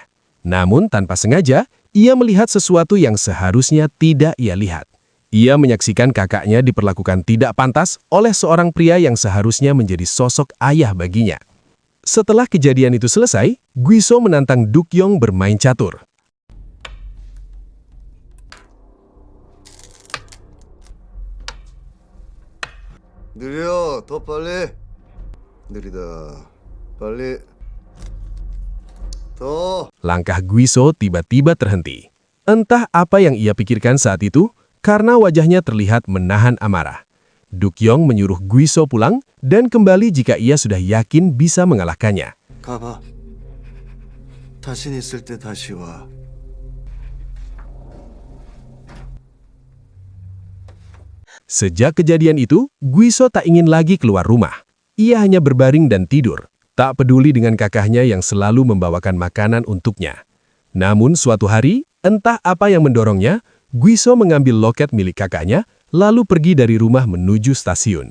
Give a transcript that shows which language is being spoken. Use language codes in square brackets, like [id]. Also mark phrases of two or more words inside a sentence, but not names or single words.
[id] Namun tanpa sengaja, ia melihat sesuatu yang seharusnya tidak ia lihat. Ia menyaksikan kakaknya diperlakukan tidak pantas oleh seorang pria yang seharusnya menjadi sosok ayah baginya. Setelah kejadian itu selesai, Guiso menantang Dukyong bermain catur. [ko] 느려, 더 빨리. 느리다. 빨리. 더. [id] Langkah Guiso tiba-tiba terhenti. Entah apa yang ia pikirkan saat itu, karena wajahnya terlihat menahan amarah. Dukyong menyuruh Guiso pulang dan kembali jika ia sudah yakin bisa mengalahkannya. [ko] 가봐. 자신 있을 때 다시 와. [id] Sejak kejadian itu, Guiso tak ingin lagi keluar rumah. Ia hanya berbaring dan tidur, tak peduli dengan kakaknya yang selalu membawakan makanan untuknya. Namun suatu hari, entah apa yang mendorongnya, Guiso mengambil loket milik kakaknya, lalu pergi dari rumah menuju stasiun.